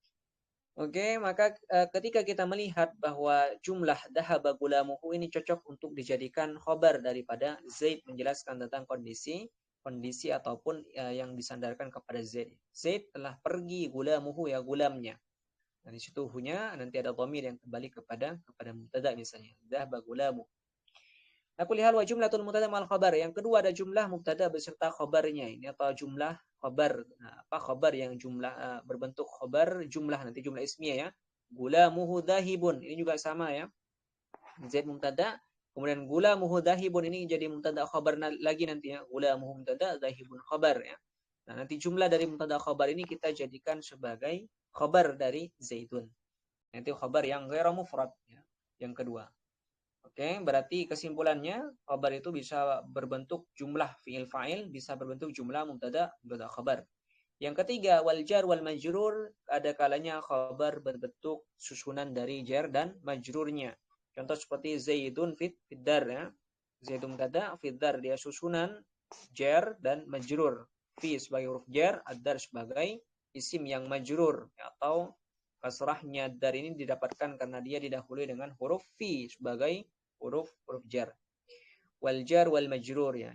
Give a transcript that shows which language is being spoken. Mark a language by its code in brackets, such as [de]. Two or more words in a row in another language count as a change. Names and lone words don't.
[id] Oke, maka ketika kita melihat bahwa jumlah [ar] ذهب غلامه [id] ini cocok untuk dijadikan khobar daripada Zaid menjelaskan tentang kondisi ataupun yang disandarkan kepada Zaid. Zaid telah pergi gulamuhu ya gulamnya. Dari situ hunya nanti ada dhamir yang kembali kepada mubtada misalnya. [ar] ذهب غلام. [id] Aku lihat [ar] و جملة المبتدأ مع الخبر. [id] Yang kedua ada jumlah mubtada beserta khabarnya ini atau jumlah khabar. Khabar yang jumlah berbentuk khabar jumlah nanti jumlah ismiyah ya. [ar] غلامه ذاهب. [id] Ini juga sama ya. Zaid mubtada, kemudian [ar] غلامه ذاهب [id] ini jadi mubtada khabar lagi nanti ya. [ar] غلامه مبتدأ ذاهب خبر [id] ya. Nah, nanti jumlah dari mubtada khabar ini kita jadikan sebagai khabar dari Zaidun. Nanti khabar yang [ar] غير مفرد [id] ya. Yang kedua. Oke, berarti kesimpulannya khabar itu bisa berbentuk jumlah fi'il fa'il, bisa berbentuk jumlah mubtada khabar. Yang ketiga, [ar] والجر والمجرور, [id] ada kalanya khabar berbentuk susunan dari jar dan majrurnya. Contoh seperti [ar] زيد في الدار [id] ya. [ar] زيد مبتدأ, [id] fiddar dia susunan jar dan majrur. Fi sebagai huruf jar, ad-dar sebagai isim yang majrur atau kasrahnya dar ini didapatkan karena dia didahului dengan huruf fi sebagai huruf jar. [ar] والجر والمجرور ya.